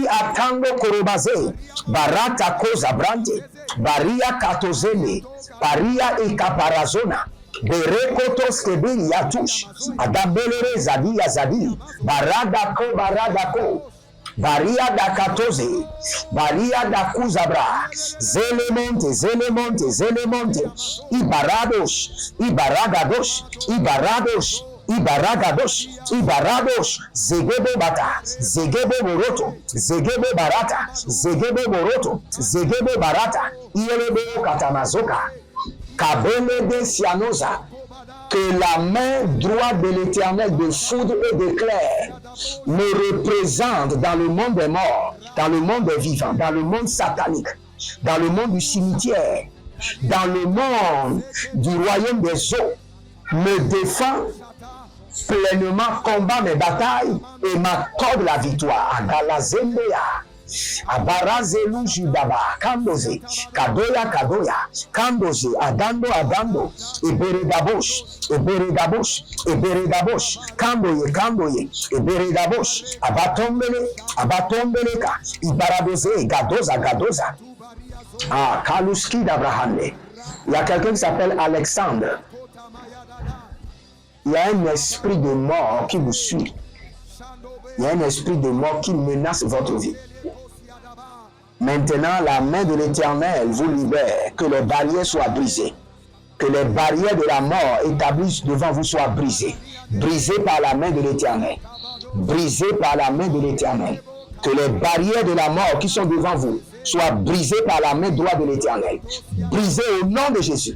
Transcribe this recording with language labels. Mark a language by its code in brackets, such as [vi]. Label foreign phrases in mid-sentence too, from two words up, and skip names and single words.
[fr] atango korobaze, barata koza brante, baria katozele, baria ikaparazona, berekotos kebiri yatush, adabelere zadi, baradako, baria da katoze, baria da kuzabra, zelemonte, ibarados, zegebo barata, ielebe katamazoka, kabele de sianoza, que la main droite de l'Éternel de foudre et d'éclair me représente dans le monde des morts, dans le monde des vivants, dans le monde satanique, dans le monde du cimetière, dans le monde du royaume des eaux, me défend pleinement, combat mes batailles et m'accorde la victoire. Agalazembea. Abarazelu judaba kandoze kadoya kadoya kandoze adando adando eberedabosh eberedabosh eberedabosh kandoye eberedabosh abatombeleka ibaradoze gadoza kaluski d'Abraham. Il y a quelqu'un qui s'appelle Alexandre. Il y a un esprit de mort qui vous suit. Il y a un esprit de mort qui menace votre vie. Maintenant, la main de l'Éternel vous libère, que les barrières soient brisées, que les barrières de la mort établies devant vous soient brisées, brisées par la main de l'Éternel, brisées par la main de l'Éternel, que les barrières de la mort qui sont devant vous soient brisées par la main droite de l'Éternel, brisées au nom de Jésus.